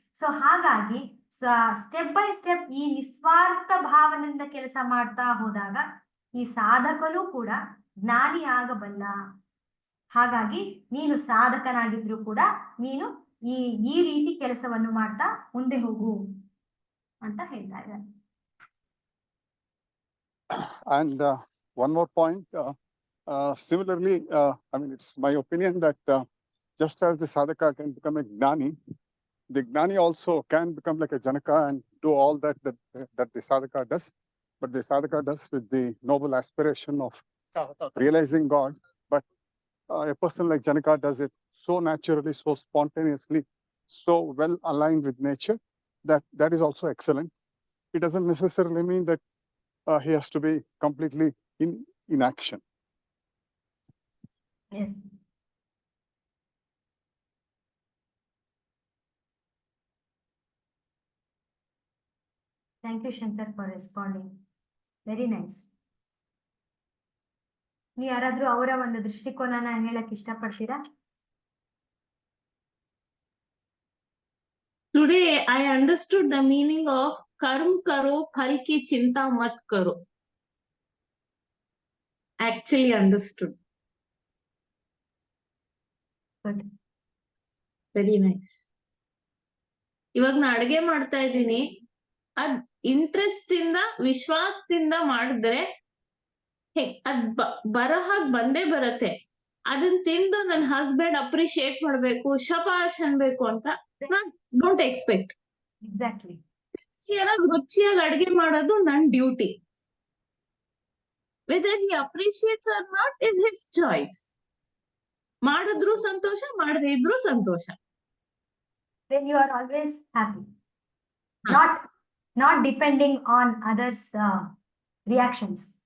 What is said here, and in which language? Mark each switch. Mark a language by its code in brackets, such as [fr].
[kn] So ಹಾಗಾಗಿ [en] step by step [kn] ಈ ನಿಸ್ವಾರ್ಥ ಭಾವನೆಯಿಂದ ಕೆಲಸ ಮಾಡ್ತಾ ಹೋದಾಗ ಈ ಸಾಧಕನೂ ಕೂಡ ಜ್ಞಾನಿ ಆಗಬಲ್ಲ. ಹಾಗಾಗಿ ನೀನು ಸಾಧಕನಾಗಿದ್ರು ಕೂಡ ನೀನು ಈ ರೀತಿ ಕೆಲಸವನ್ನು ಮಾಡ್ತಾ ಮುಂದೆ ಹೋಗು ಅಂತ ಹೇಳ್ತಾ ಇದ್ದಾರೆ. [en] And one more point. Similarly, I mean, it's my opinion that just as the sadhaka can become a gnani, the gnani also can become like a janaka and do all that the sadhaka does. But the sadhaka does with the noble aspiration of realizing God. But a person like Janaka does it so naturally, so spontaneously, so well aligned with nature that is also excellent. It doesn't necessarily mean that he has to be completely in action. Yes. Thank you, Shankar, for responding. Very nice. [kn] ನೀವು ಯಾರಾದ್ರೂ ಅವರ ಒಂದು ದೃಷ್ಟಿಕೋನನ ಹೇಳಕ್ ಇಷ್ಟಪಡ್ತೀರಾ? [en] Today I understood the meaning of [hi] कर्म करो फल की चिंता मत करो. [en] Actually understood. Good. Very nice. [kn] ಇವಾಗ ನಾ ಅಡ್ಗೆ ಮಾಡ್ತಾ ಇದ್ದೀನಿ, ಅದ್ ಇಂಟ್ರೆಸ್ಟ್ ಇಂದ ವಿಶ್ವಾಸದಿಂದ ಮಾಡಿದ್ರೆ ಅದ್ ಬರಹಾಗ್ ಬಂದೇ ಬರತ್ತೆ. ಅದನ್ನ ತಿಂದು ನನ್ನ ಹಸ್ಬೆಂಡ್ ಅಪ್ರಿಶಿಯೇಟ್ ಮಾಡ್ಬೇಕು, ಶಬಾಷ್ ಅನ್ಬೇಕು ಅಂತ ನಾನ್ [en] Don't expect. Exactly. [kn] ರುಚಿಯಾಗಿ ಅಡ್ಗೆ ಮಾಡೋದು ನನ್ duty. [en] Whether he appreciates or not is his choice. [kn] ಮಾಡಿದ್ರು ಸಂತೋಷ, ಮಾಡದೇ ಇದ್ರು ಸಂತೋಷ. [en] Then you are always happy. Not depending on others' reactions.